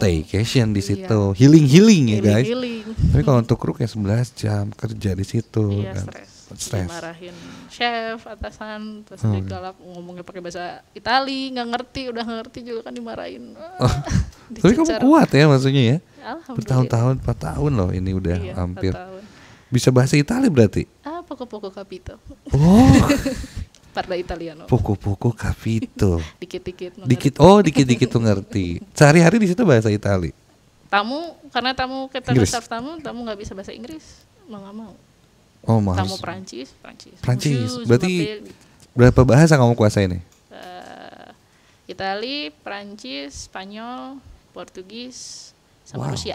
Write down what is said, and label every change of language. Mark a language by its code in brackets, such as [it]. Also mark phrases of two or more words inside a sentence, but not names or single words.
[id] staycation di situ, healing ya guys. Tapi kalau untuk kru kayak 11 jam kerja di situ kan stres. Dimarahin chef, atasan, terus digalak ngomongnya pakai bahasa Itali, udah nggak ngerti juga kan dimarahin. Tapi kamu kuat ya maksudnya ya. Bertahun-tahun, 4 tahun loh ini udah hampir. Bisa bahasa Itali berarti? [it] Poco capito. Parla italiano. Poco capito. [id] Dikit-dikit. Dikit-dikit tuh ngerti. Sehari-hari di situ bahasa Itali. Karena tamu kita staff tamu nggak bisa bahasa Inggris, mau nggak mau. Oh, Tamu harus Prancis. Prancis. Berarti berapa bahasa kamu kuasai nih? Itali, Prancis, Spanyol, Portugis, sama Rusia.